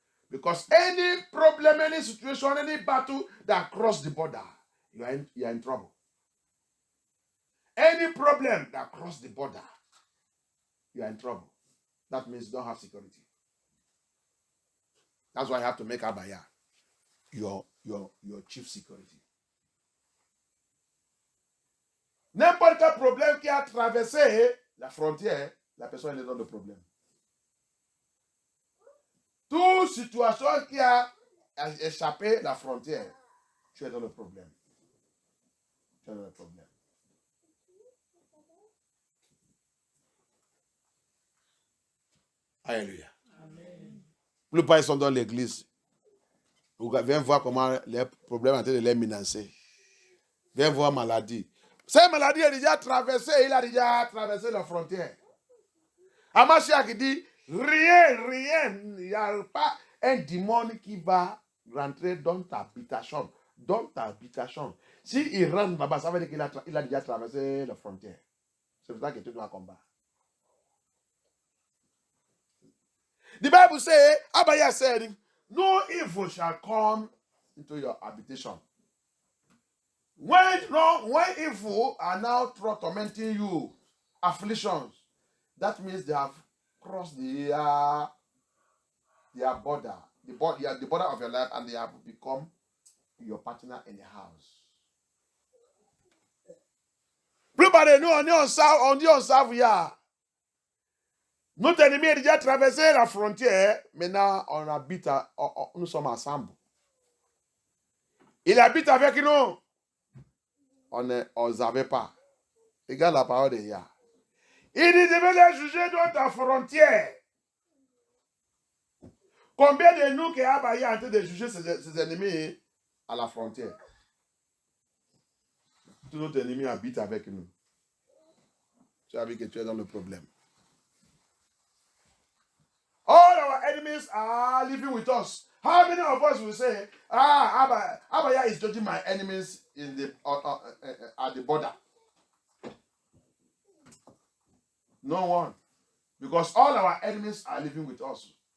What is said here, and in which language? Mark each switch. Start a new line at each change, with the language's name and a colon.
English: Because any problem, any situation, any battle that cross the border, you are in trouble. Any problem that cross the border, you are in trouble. That means you don't have security. That's why you have to make Abaya your chief security.
French: N'importe quel problème qui a traversé la frontière, la personne est dans le problème. Toute situation qui a échappé la frontière, tu es dans le problème. Tu es dans le problème. Alléluia. Les pères sont dans l'église. Viens voir comment les problèmes sont en train de les menacer. Viens voir maladie. Cette maladie a déjà traversé, il a déjà traversé la frontière. Amashiach dit, rien, il n'y a pas un démon qui va rentrer dans ta habitation. Dans ta habitation. S'il rentre là-bas, ça veut dire qu'il a déjà traversé la frontière. C'est pour ça que tu dois combattre.
English: The Bible says, Abaya said, no evil shall come into your habitation. When evil are now tormenting you, afflictions, that means they have crossed their border, the border of your life, and they have become your partner in the house. Everybody know on the unserved, yeah.
French: Notre ennemi a déjà traversé la frontière. Maintenant, on habite, nous sommes ensemble. Il habite avec nous. On ne savait pas. Regarde la parole de Yah. Il dit, je vais les juger dans ta frontière. Combien de nous qui Abaya est en train de juger ses ennemis à la frontière? Tous nos ennemis habitent avec nous. Tu as vu que tu es dans le problème.
English: All our enemies are living with us. How many of us will say, Abaya is judging my enemies in the at the border? No one. Because all our enemies are living with us.